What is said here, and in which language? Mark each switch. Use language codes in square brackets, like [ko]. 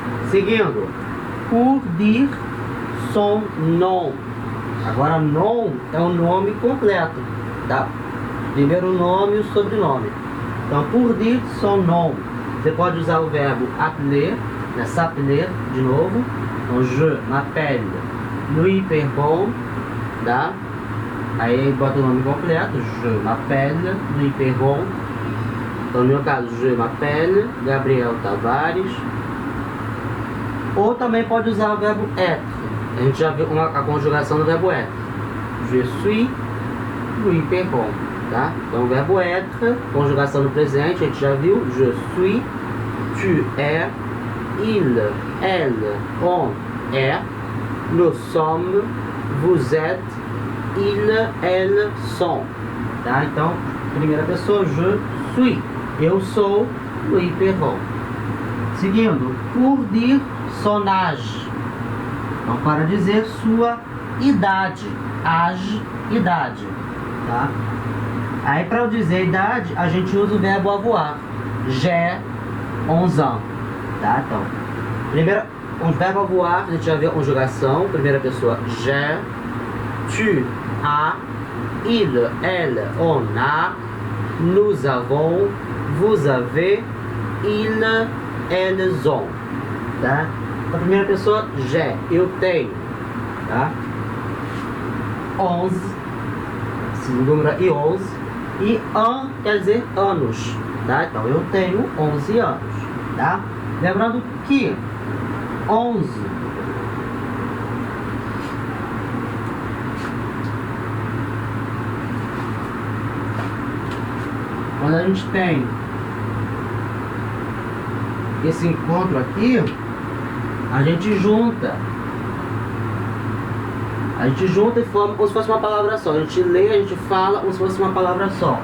[pt] Seguindo, [fr] pour dire son nom. [pt] Agora, nom é o nome completo, tá? Primeiro nome e o sobrenome. Então, [fr] pour dire son nom, [pt] você pode usar o verbo appeler, né? S'appeler, de novo. Então, [fr] je m'appelle Louis Perbon, [pt] tá? Aí bota o nome completo, [fr] je m'appelle Louis Perbon. [pt] Então, no meu caso, [fr] je m'appelle Gabriel Tavares. [pt] Ou também pode usar o verbo être. A gente já viu a conjugação do verbo être. [fr] Je suis [pt] Louis Perron, tá? Então o verbo être, conjugação no presente, a gente já viu. [fr] Je suis, tu es, il, elle, on est, nous sommes, vous êtes, il, elle, sont. [pt] Tá? Então, primeira pessoa, [fr] je suis. [pt] Eu sou Louis Perron. Seguindo, [fr] pour dire son âge. [pt] Então, para dizer sua idade. Âge, idade. Tá? Aí, para eu dizer idade, a gente usa o verbo avoir. [fr] J'ai 11 ans. [pt] Tá? Então, primeiro, o verbo avoir, a gente já viu a conjugação. Primeira pessoa, [fr] j'ai, tu as, il, elle, on a, nous avons, vous avez, il, elles ont. [pt] Tá? A primeira pessoa, [fr] j'ai, [pt] eu tenho. Tá? 11, esse número é 11, e an quer dizer anos. Tá? Então eu tenho 11 anos. Tá? Lembrando que 11 quando a gente tem esse encontro aqui, a gente junta e forma como se fosse uma palavra só. A gente lê, a gente fala como se fosse uma palavra só.